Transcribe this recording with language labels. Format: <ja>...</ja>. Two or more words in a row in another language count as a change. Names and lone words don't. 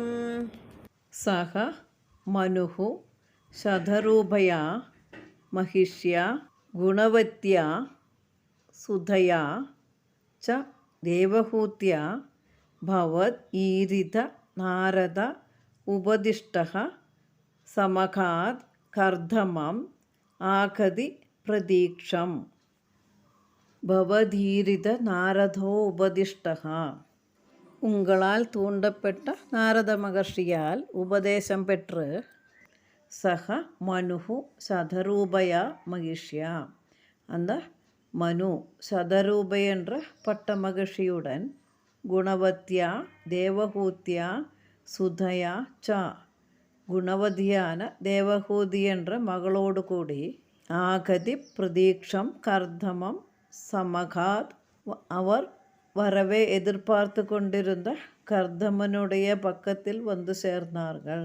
<sa>सः मनुः शतरूपया महिष्या गुणवत्या सुधया च देवहूत्या भवद् ईरित नारद उपदिष्टः समगात् कर्दमम् आगति प्रतीक्षम्. भवदीरित नारदो उपदिष्टः,</sa> <ta>உங்களால் தூண்டப்பட்ட நாரத மகர்ஷியால் உபதேசம் பெற்று சக</ta> <sa>मनुः शतरूपया महिष्या,</sa> <ta>அந்த மனு சதரூபை என்ற பட்ட மகிழ்ச்சியுடன்</ta> <sa>गुणवत्या देवहूत्या सुधया च,</sa> <ta>குணவதியான தேவஹூதி என்ற மகளோடு கூடி</ta> <sa>आगति प्रतीक्षं कर्दमं समगात्,</sa> <ta>அவர் வரவே எதிர்பார்த்து கொண்டிருந்த கர்தமனுடைய பக்கத்தில் வந்து சேர்ந்தார்கள்.</ta>